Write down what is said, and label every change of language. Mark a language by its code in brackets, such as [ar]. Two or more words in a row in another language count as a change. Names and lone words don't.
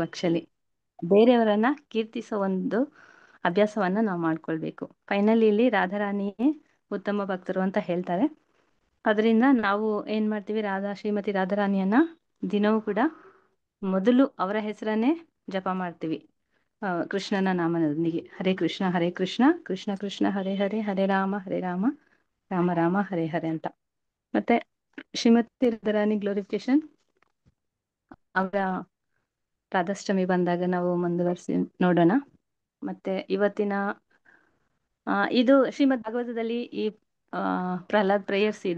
[kn] ಆಕ್ಚುಲಿ ಬೇರೆಯವರನ್ನ ಕೀರ್ತಿಸೋ ಒಂದು ಅಭ್ಯಾಸವನ್ನ ನಾವು ಮಾಡ್ಕೊಳ್ಬೇಕು. ಫೈನಲಿ ಇಲ್ಲಿ ರಾಧಾರಾಣಿಯೇ ಉತ್ತಮ ಭಕ್ತರು ಅಂತ ಹೇಳ್ತಾರೆ. ಅದರಿಂದ ನಾವು ಏನ್ ಮಾಡ್ತೀವಿ, ಶ್ರೀಮತಿ ರಾಧಾರಾಣಿಯನ್ನ ದಿನವೂ ಕೂಡ ಮೊದಲು ಅವರ ಹೆಸರನ್ನೇ ಜಪ ಮಾಡ್ತೀವಿ, ಕೃಷ್ಣನ ನಾಮದೊಂದಿಗೆ. ಹರೇ ಕೃಷ್ಣ ಕೃಷ್ಣ ಕೃಷ್ಣ ಹರೇ ಹರೇ, ಹರೇ ರಾಮ ರಾಮ ರಾಮ ಹರೇ ಹರೇ ಅಂತ. ಮತ್ತೆ ಶ್ರೀಮತಿ ರಾಧಾರಾಣಿ ಗ್ಲೋರಿಫಿಕೇಶನ್ ಅವರ ರಾಧಾಷ್ಟಮಿ ಬಂದಾಗ ನಾವು ಮುಂದುವರಿಸಿ ನೋಡೋಣ. ಮತ್ತೆ ಇವತ್ತಿನ ಇದು ಶ್ರೀಮದ್ ಭಾಗವತದಲ್ಲಿ ಈ ಪ್ರಹ್ಲಾದ್ ಪ್ರೇಯರ್ಸ್ ಇದೆ.